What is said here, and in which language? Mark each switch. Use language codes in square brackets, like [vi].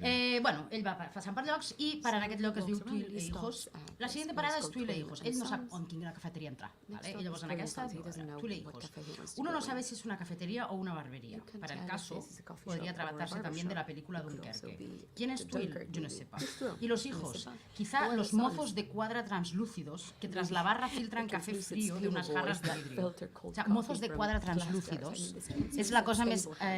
[ca] Ell va passant per llocs i para en aquest lloc es diu Twill e Hijos. [es] La siguiente parada [ca] és Twill e Hijos. Ell no sap on quina cafeteria entrar. I llavors en aquesta, [es] Twill e Hijos. Uno no sabe si es una cafetería o una barbería. Para el caso, podría tratarse también de la película Dunkerque. ¿Quién es Twill? Yo no sepa. Y los hijos, quizá los mozos de cuadra translúcidos que tras la barra filtran café frío de unas jarras de vidrio. [ca] O sea, [es] mozos de cuadra translúcidos [ca] és la cosa més...